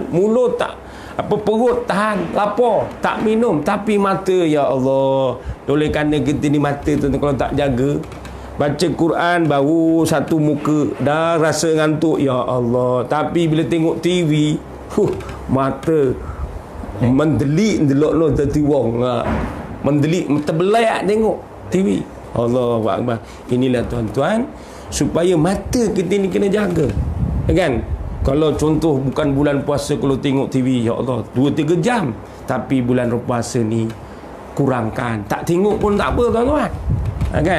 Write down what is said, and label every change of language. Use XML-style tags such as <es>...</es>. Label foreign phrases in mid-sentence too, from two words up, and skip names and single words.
<ms>Mulut tak perut tahan lapar, tak minum, tapi mata,</ms> <ar>يا الله,</ar> <ms>oleh kerana kita ni mata, tuan-tuan, kalau tak jaga, baca Quran baru satu muka dah rasa ngantuk,</ms> <ar>يا الله,</ar> <ms>tapi bila tengok TV, mata mendelik</ms> <jv>delok lo tadi wong,</jv> <ms>mendelik terbelai tengok TV.</ms> <ar>الله أكبر.</ar> <ms>Inilah, tuan-tuan, supaya mata kita ni kena jaga, kan? Kalau contoh bukan bulan puasa, kalau tengok TV,</ms> <ar>يا الله,</ar> <ms>2-3 jam. Tapi bulan puasa ni kurangkan, tak tengok pun tak apa, tuan-tuan, kan?</ms>